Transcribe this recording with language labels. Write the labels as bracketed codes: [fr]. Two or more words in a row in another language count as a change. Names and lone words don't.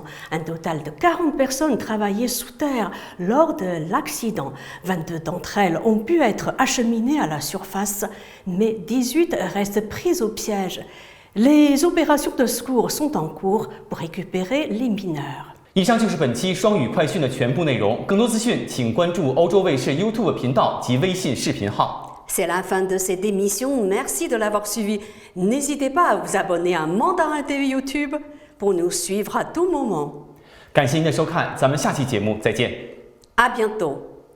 [fr] Un total de 40 personnes travaillaient sous terre lors de l'accident. 22 d'entre elles ont pu être acheminées à la surface, mais 18 restent prises au piège. Les opérations de secours sont en cours pour récupérer les mineurs. [zh] 以上就是本期双语快讯的全部内容。更多资讯，请关注欧洲卫视 YouTube 频道及微信视频号。 [fr] C'est la fin de cette émission. Merci de l'avoir suivi. N'hésitez pas à vous abonner à Mandarin TV YouTube pour nous suivre à tout moment. [zh] 感谢您的收看，咱们下期节目再见。 [fr] À bientôt.